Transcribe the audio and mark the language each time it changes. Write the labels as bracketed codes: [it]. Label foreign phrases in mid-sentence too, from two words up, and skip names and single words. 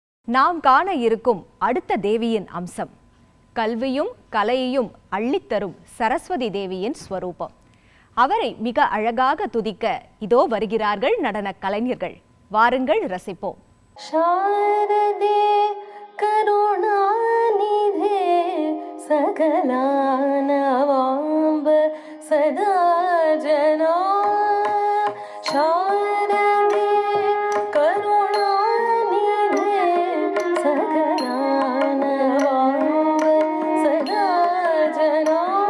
[ta] நாம் காண இருக்கும் அடுத்த தேவியின் அம்சம் கல்வியும் கலையையும் அள்ளித்தரும் சரஸ்வதி தேவியின் ஸ்வரூபம். அவரை மிக அழகாக துதிக்க இதோ வருகிறார்கள் நடன கலைஞர்கள். வாருங்கள் ரசிப்போம். [sa] शारदे करुणानिधे सकलानवाम्ब सदा जना शारदे करुणानिधे सकलानवाम्ब सदा जना